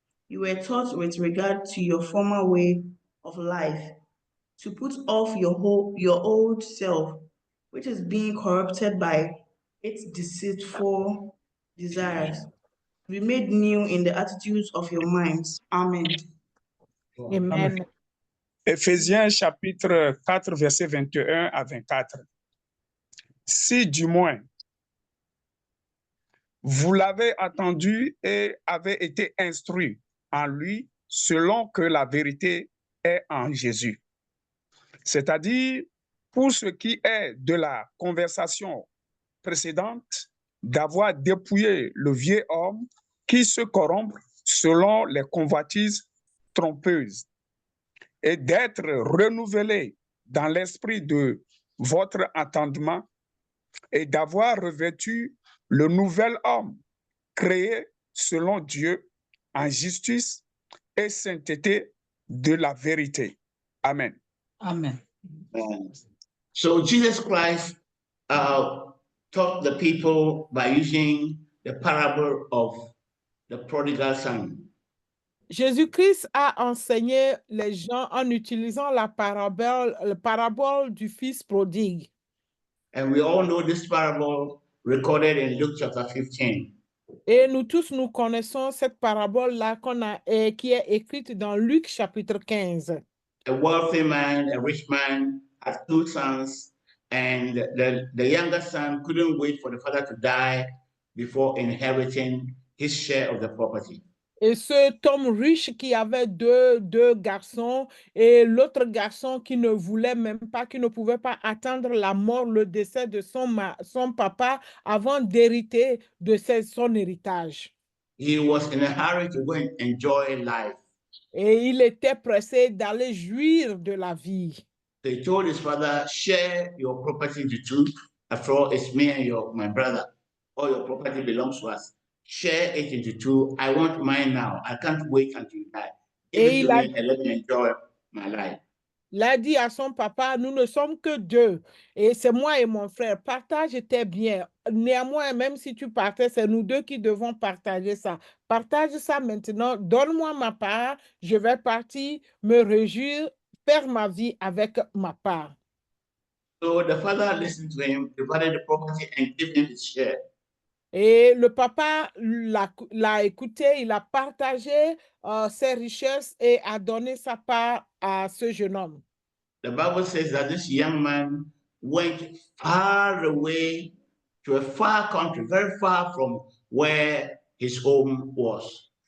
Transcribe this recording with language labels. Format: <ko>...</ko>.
<en>You were taught with regard to your former way of life, to put off your old self, which is being corrupted by its deceitful desires, be made new in the attitudes of your minds. Amen. Amen.</en> <fr>Éphésiens chapitre 4, verset 21 à 24. Si du moins vous l'avez entendu et avez été instruit en lui selon que la vérité est en Jésus. C'est-à-dire, pour ce qui est de la conversation précédente, d'avoir dépouillé le vieil homme qui se corrompt selon les convoitises trompeuses et d'être renouvelé dans l'esprit de votre entendement et d'avoir revêtu le nouvel homme créé selon Dieu en justice et sainteté de la vérité. Amen. Amen.</fr> <en>So Jesus Christ taught the people by using the parable of the prodigal son.</en> <fr>Jésus-Christ a enseigné les gens en utilisant la parabole du fils prodigue.</fr> <en>And we all know this parable recorded in Luke chapter 15.</en> <fr>Et nous tous, nous connaissons cette parabole-là qui est écrite dans Luc chapitre 15.</fr> <en>A wealthy man, a rich man, had two sons, and the younger son couldn't wait for the father to die before inheriting his share of the property.</en> <fr>Et cet homme riche qui avait deux garçons et l'autre garçon qui ne voulait même pas, qui ne pouvait pas attendre la mort, le décès de son papa avant d'hériter de son héritage.</fr> <en>He was in a hurry to go and enjoy life.</en> <fr>Et il était pressé d'aller jouir de la vie.</fr> <en>So he told his father, share your property into two. After all, it's me and my brother. All your property belongs to us. Share it into two. I want mine now. I can't wait until you die. Give it to me and let me enjoy my life.</en> <fr>Il a dit à son papa, nous ne sommes que deux. Et c'est moi et mon frère. Partage tes biens. Néanmoins, même si tu partais, c'est nous deux qui devons partager ça. Partage ça maintenant. Donne-moi ma part. Je vais partir, me réjouir, faire ma vie avec ma part.</fr> <en>So the father listened to him, divided the property and gave him his share.</en> <fr>Et le papa l'a écouté, il a partagé ses richesses et a donné sa part à ce jeune homme.</fr> <en>The Bible says that this young man went far away to a far country, very far from where his home was.</en>